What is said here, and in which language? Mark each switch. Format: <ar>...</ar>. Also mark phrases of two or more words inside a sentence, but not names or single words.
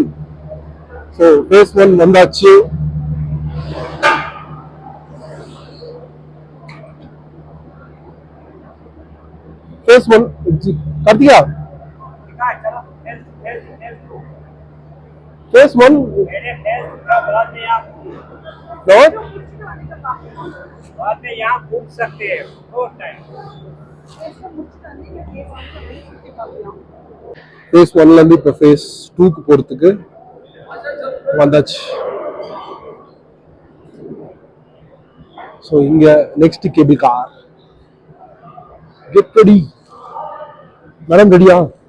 <ta>ஸோ ஃபேஸ் 1 வந்தாச்சு. ஃபேஸ் 1 கார்த்திகா, ஃபேஸ் 1</ta> <hi>बाद में यहाँ घूम सकते हैं।</hi> <ta>ஃபேஸ் 1ல இருந்து இப்ப ஃபேஸ் 2க்கு போறதுக்கு வந்தாச்சு. ஸோ இங்க</ta> <en>next cable car. get ready madam. ரெடியா?</en>